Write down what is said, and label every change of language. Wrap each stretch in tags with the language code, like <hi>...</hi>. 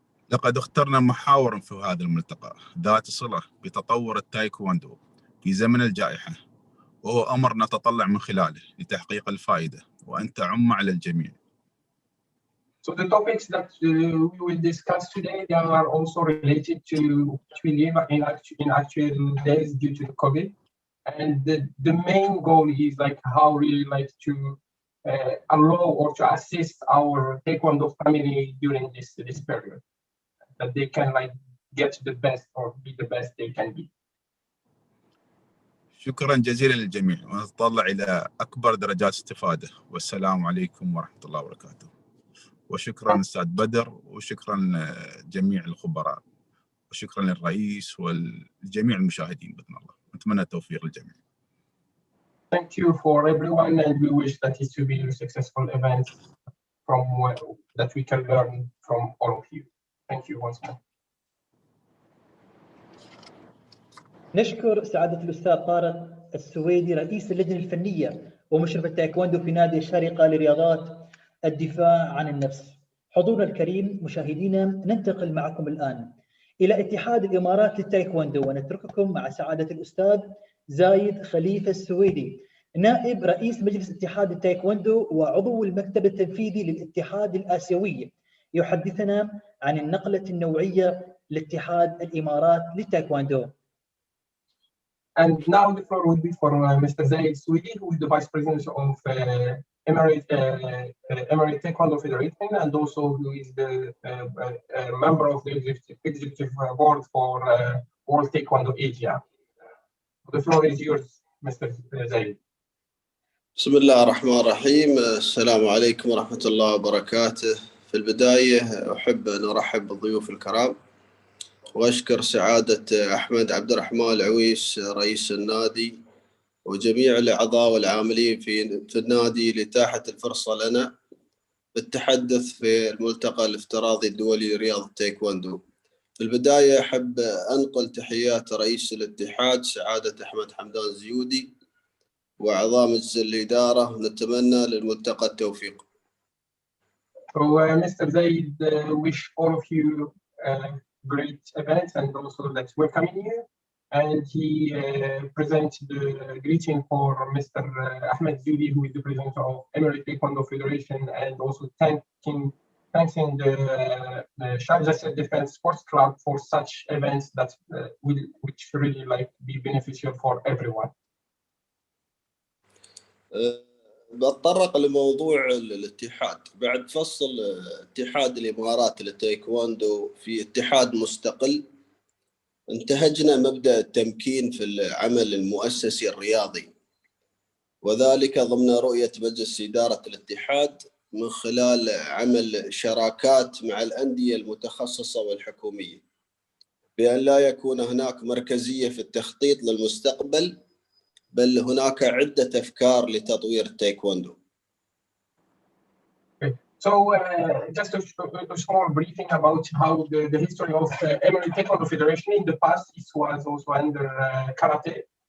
<ar>لقد اخترنا محاورا في هذا الملتقى ذات صلة بتطور التايكوندو في زمن الجائحة، وهو أمر نتطلع من خلاله لتحقيق الفائدة وأن تعم على الجميع.</ar> <en>So the topics that we will discuss today, they are also related to what we live in actual days due to the COVID, and the main goal is like how we like to allow or to assist our Taekwondo family during this period, that they can like get the best or be the best they can be.</en> <ar>شكرا جزيلا للجميع، ونتطلع إلى أكبر درجات استفادة، والسلام عليكم ورحمة الله وبركاته. وشكرا أستاذ بدر، وشكرا لجميع الخبراء، وشكرا للرئيس والجميع المشاهدين بإذن الله. نتمنى التوفيق للجميع.</ar> <en>Thank you for everyone, and we wish that it will be a successful event from that we can learn from all of you. Thank you once more.</en> <ar>نشكر سعادة الأستاذ طارق السويدي رئيس اللجنة الفنية ومشرف التايكوندو في نادي الشارقة لرياضات الدفاع عن النفس. حضورنا الكريم مشاهدينا، ننتقل معكم الآن إلى اتحاد الإمارات للتايكوندو، ونترككم مع سعادة الأستاذ زايد خليفة السويدي نائب رئيس مجلس اتحاد التايكوندو وعضو المكتب التنفيذي للاتحاد الآسيوي، يحدثنا عن النقلة النوعية لاتحاد الإمارات للتايكوندو.</ar> <en>And now the floor will be for Mr. Zaid Swedi, who is the Vice President of Emirate Taekwondo Federation, and also who is the member of the executive board for World Taekwondo Asia. The floor is yours, Mr. Zaid.</en> <ar>بسم الله الرحمن الرحيم. السلام عليكم ورحمة الله وبركاته. في البداية أحب أن أرحب بالضيوف الكرام وأشكر سعادة أحمد عبد الرحمن العويس رئيس النادي وجميع الأعضاء والعاملين في النادي لإتاحة الفرصة لنا بالتحدث في الملتقى الافتراضي الدولي لرياضة تايكوندو. في البداية أحب أنقل تحيات رئيس الاتحاد سعادة أحمد حمدان زيودي وأعضاء مجلس الإدارة، ونتمنى للملتقى التوفيق.</ar> <en>So Mr. Zaid wish all of you great events and also that's welcoming you. And he presents the greeting for Mr. Ahmed Zudi, who is the president of Emirate Taekwondo Federation, and also thanking the Sharjah Self-Defense Sports Club for such events that which really like be beneficial for everyone.</en> <ar>بتطرق لموضوع الاتحاد. بعد فصل اتحاد الإمارات للتايكواندو في اتحاد مستقل، انتهجنا مبدأ التمكين في العمل المؤسسي الرياضي، وذلك ضمن رؤية مجلس إدارة الاتحاد من خلال عمل شراكات مع الأندية المتخصصة والحكومية، بأن لا يكون هناك مركزية في التخطيط للمستقبل، بل هناك عدة أفكار لتطوير التايكوندو.</ar> <en>So just a small briefing about how the history of Emirate Taekwondo Federation in the past. It was also under karate.</en>